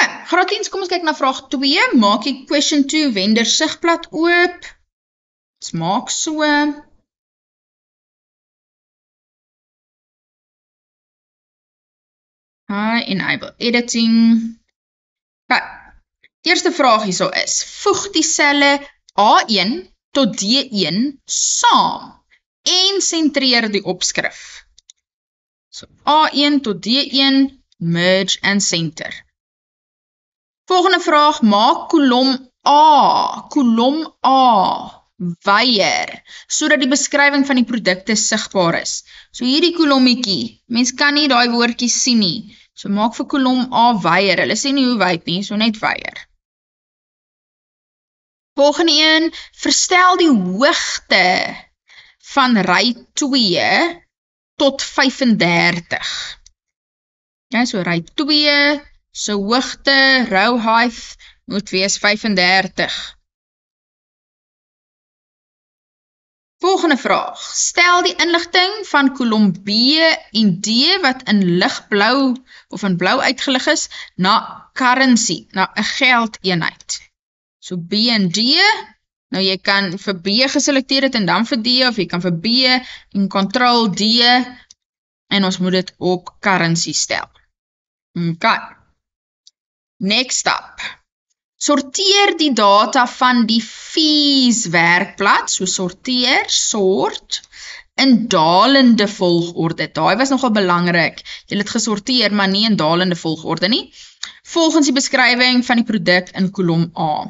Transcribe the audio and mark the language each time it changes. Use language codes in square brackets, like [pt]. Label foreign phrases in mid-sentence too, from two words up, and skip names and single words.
[af] Graad 10, kom ons kyk na vraag 2. Maak die [en] question 2 vendor [af] sigblad oop. Ons maak so. [en] Enable editing. [af] Okay. Die eerste vraag hierso is, voeg die selle A1 tot D1 saam en sentreer die opskrif. So A1 tot D1, [en] merge and center. [af] Volgende vraag, maak kolom A weier, sodat die beskrywing van die produkte sigbaar is. So hierdie kolommetjie, mens kan nie daai woordjies sien nie. So maak vir kolom A weier, hulle sê nie hoe wyd nie, so net weier. Volgende een, verstel die hoogte van ry 2 tot 35. Ja, so ry 2, so hoogte, [en] row height, [af] moet wees 35. Volgende vraag, stel die inligting van kolom B en D wat in ligblou of in blou uitgelig is, na currency, na 'n geldeenheid. So B en D, nou jy kan vir B geselekteer het en dan vir D, of jy kan vir B en Ctrl D, en ons moet dit op currency stel. [en] Okay. Next up. [af] Sorteer die data van die fees werkblad, so sorteer, sort, in dalende volgorde. Daai was nogal belangrik. Jy het gesorteer, maar nie in dalende volgorde nie. Volgens die beskrywing van die produk in kolom A.